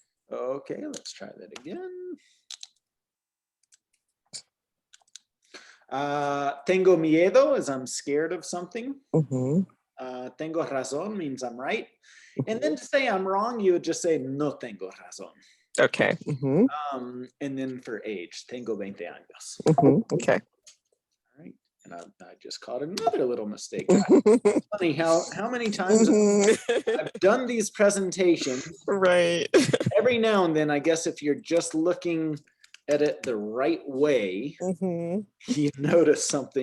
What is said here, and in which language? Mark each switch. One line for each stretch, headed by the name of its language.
English: Okay, let's try that again.
Spanish: Tengo miedo
English: is I'm scared of something.
Spanish: Tengo razón
English: means I'm right. And then to say I'm wrong, you would just say
Spanish: no tengo razón.
English: Okay. And then for age,
Spanish: tengo 20 años.
English: Okay. All right. And I just caught another little mistake. Funny how many times I've done these presentations. Right. Every now and then, I guess if you're just looking at it the right way, you notice something.